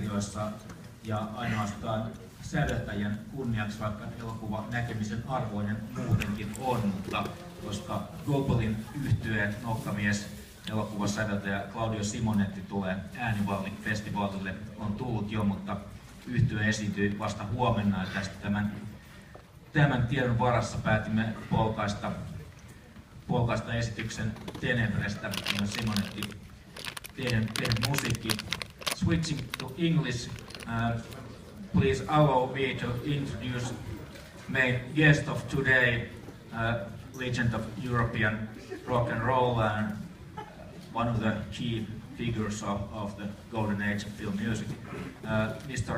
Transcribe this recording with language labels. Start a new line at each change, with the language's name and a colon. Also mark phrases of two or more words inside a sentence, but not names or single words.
Finnish: studioissa ja ainoastaan säveltäjän kunniaksi, vaikka elokuva näkemisen arvoinen muutenkin on, mutta koska Googlein yhtyeen nokkamies elokuvasäveltäjä Claudio Simonetti tulee Äänivalli-festivaalille, on tullut jo, mutta yhtye esiintyi vasta huomenna ja tästä tämän tiedon varassa päätimme polkaista esityksen Tenebrestä, ja Simonetti teidän musiikki.
English: Switching to English, please allow me to introduce main guest of today, legend of European rock and roll and one of the key figures of the golden age of film music, Mr.